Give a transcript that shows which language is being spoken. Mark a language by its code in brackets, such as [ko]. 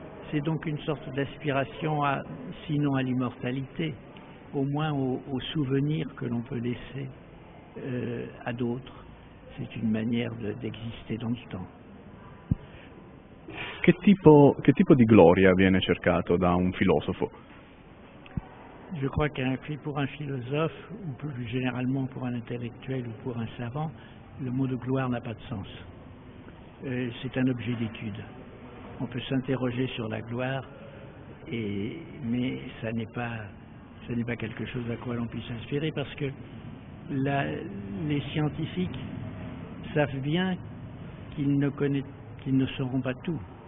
[fr] C'est donc une sorte d'aspiration, sinon à l'immortalité, au moins au souvenir que l'on peut laisser à d'autres. C'est une manière d'exister dans le temps. [it] Che tipo di gloria viene cercato da un filosofo? [fr] Je crois que pour un philosophe, ou plus généralement pour un intellectuel ou pour un savant, le mot de gloire n'a pas de sens. C'est un objet d'étude. On peut s'interroger sur la gloire, mais ça n'est pas quelque chose à quoi l'on puisse s'inspirer, parce que les scientifiques savent bien qu'ils ne sauront pas tout.